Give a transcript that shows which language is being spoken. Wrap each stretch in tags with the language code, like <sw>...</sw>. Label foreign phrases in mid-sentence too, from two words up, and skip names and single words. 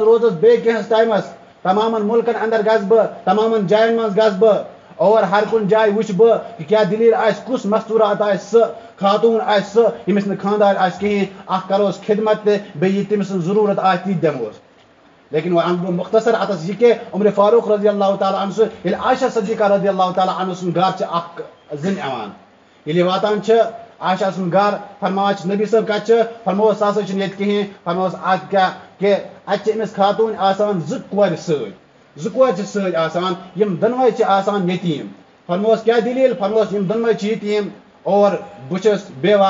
<ks>روزس بیٚیہِ کینٛہس ٹایمس تمامن مُلکن اندر گژھٕ بہٕ تمامن جاین منٛز گژھٕ بہٕ اور ہر کُنہِ جایہِ وٕچھٕ بہٕ کہ کیٛاہ دٔلیٖل آسہِ کُس مستوٗرات آسہِ سُہ خاتوٗن آسہِ سُہ ییٚمِس نہٕ خاندار آسہِ کِہیٖنۍ اکھ کروس خدمت تہِ بیٚیہِ یہِ تٔمۍ سٕنٛز ضروٗرت آسہِ تہِ دِموس لیکن وۄنۍ اَنہٕ بہٕ مختصر اتس یہِ کہ عمر فاروق</ks> <ar>رضی اللہ تعالیٰ عنہ</ar> <ks>سُنٛد ییٚلہِ عائشہ صدیقہ</ks> <ar>رضی اللہ تعالیٰ عنہ</ar> <ks>سُنٛد گرٕ چھِ اکھ زٔنۍ یِوان ییٚلہِ یہِ واتان چھِ عائشہ سُنٛد گرٕ فرماوان چھِ نبی صٲب کتہِ چھِ فرمووُس سُہ ہسا چھُنہٕ ییٚتہِ کِہیٖنۍ فرمووُس اَتھ کیٛاہ کہ اَتہِ چھِ أمِس خاتوٗن آسان 2 کورِ سۭتۍ 2 کورِ چھِ سۭتۍ آسان یِم دۄنوَے چھِ آسان یتیٖم فرمووُس کیٛاہ دٔلیٖل فرمووُس یِم دۄنوَے چھِ یتیٖم اور بہٕ چھُس بیوا</ks>